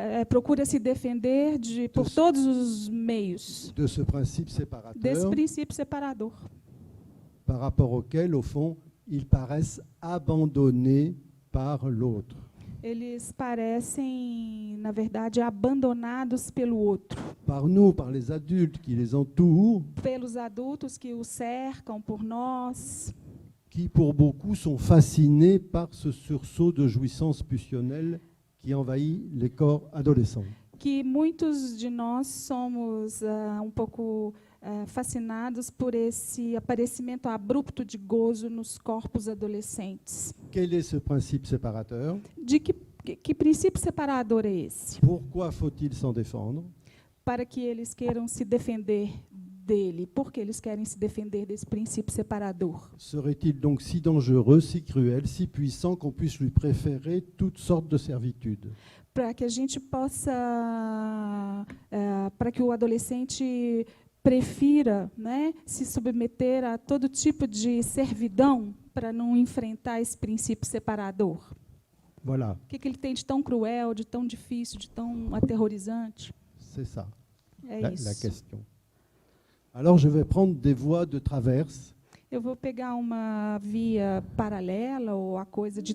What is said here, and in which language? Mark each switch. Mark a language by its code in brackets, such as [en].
[pt] procura se defender por todos os meios [fr] de ce principe [pt] desse [fr] séparateur [pt] princípio separador, [fr] par rapport auquel, au fond, ils paraissent abandonnés par l'autre. [pt] eles parecem, na verdade, abandonados pelo outro, [fr] Par nous, par les adultes qui les entourent, [pt] pelos adultos que o cercam, por nós, [fr] qui pour beaucoup sont fascinés par ce sursaut de jouissance pulsionnelle qui envahit les corps adolescents. [pt] que muitos de nós somos pouco fascinados por esse aparecimento abrupto de gozo nos corpos adolescentes. [fr] Quel est ce principe séparateur? [pt] De que princípio separador é esse? [fr] Pourquoi faut-il s'en défendre? [pt] Para que eles queiram se defender dele. Por que eles querem se defender desse princípio separador? [fr] Serait-il donc si dangereux, si cruel, si puissant qu'on puisse lui préférer toutes sortes de servitudes? [pt] Para que a gente possa, para que o adolescente prefira, né, se submeter a todo tipo de servidão para não enfrentar esse princípio separador. [fr] Voilà, [pt] O que ele tem de tão cruel, de tão difícil, de tão aterrorizante? [fr] c'est ça, [pt] É [fr] la [pt] isso. [fr] question. Alors je vais prendre des voies de traverse [pt] Eu vou pegar uma via paralela ou a coisa de